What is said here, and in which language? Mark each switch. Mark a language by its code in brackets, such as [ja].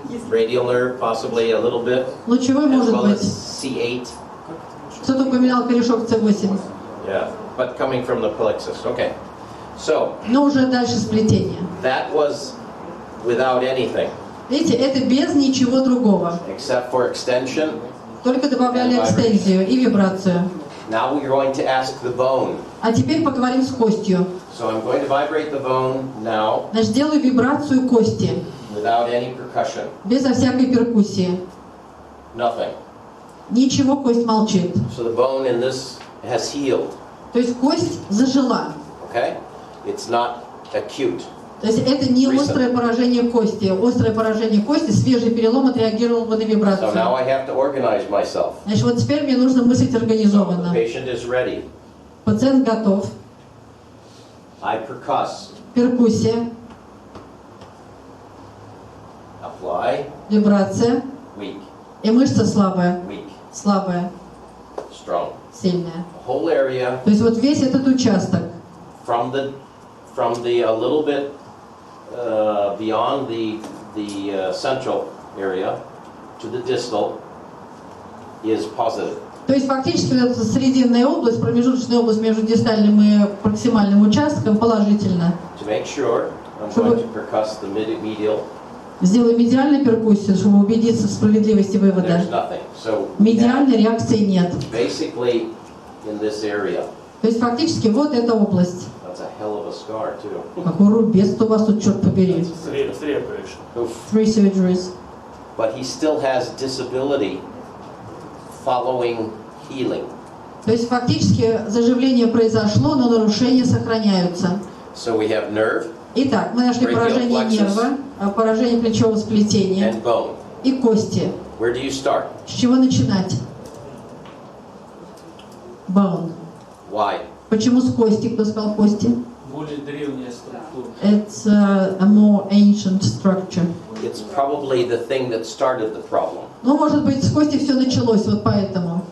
[en] radial nerve, possibly a little bit, [ru] Лучевой [en] as [ru] может [en] well as [ru] быть. [en] C8. [ru] Кто-то упоминал корешок С8. [en] Yeah, but coming from the plexus. Okay. So [ru] Но уже дальше сплетение. [en] that was without anything [ru] Видите, это без ничего другого. [en] except for extension. [ru] Только добавляли экстензию и вибрацию. [en] Now we're going to ask the bone. [ru] А теперь поговорим с костью. [en] So I'm going to vibrate the bone now [ru] Значит, делаю вибрацию кости. [en] without any percussion. [ru] Безо всякой перкуссии. [en] Nothing. [ru] Ничего, кость молчит. [en] So the bone in this has healed. [ru] То есть кость зажила. [en] Okay? It's not acute. [ru] То есть это не острое поражение кости. Острое поражение кости, свежий перелом отреагировал бы на [en] So [ru] вибрацию. [en] now I have to organize myself. [ru] Значит, вот теперь мне нужно мыслить [en] So the [ru] организованно. [en] patient is ready. [ru] Пациент готов. [en] I percuss. [ru] Перкуссия, [en] Apply. [ru] вибрация. [en] Weak. [ru] И мышца слабая. [en] Weak. [ru] Слабая, [en] Strong. [ru] сильная. [en] The whole area [ru] То есть вот весь этот участок. [en] from the a little bit beyond the central area to the distal is positive. [ru] То есть фактически вот эта срединная область, промежуточная область между дистальным и проксимальным участком положительно. [en] To make sure, I'm going to percuss the medial. [ru] Сделаю медиальную перкуссию, чтобы убедиться в справедливости вывода. [en] There's nothing. So [ru] Медиальной реакции нет. [en] basically in this area, [ru] То есть фактически вот эта область. [en] that's a hell of a scar too. [ru] Какой рубец у вас тут, черт побери. [en] Three operation. Oof. 3 surgeries. But he still has disability following healing. [ru] То есть фактически заживление произошло, но нарушения сохраняются. [en] So we have nerve [ru] Итак, мы нашли поражение нерва, поражение плечевого сплетения [en] and bone. [ru] и кости. [en] Where do you start? [ru] С чего начинать? [en] Bone. Why? [ru] Почему с кости? Кто сказал кости? Более древняя структура. [en] It's a more ancient structure. It's probably the thing that started the problem. [ru] Ну, может быть, с кости все началось, вот поэтому.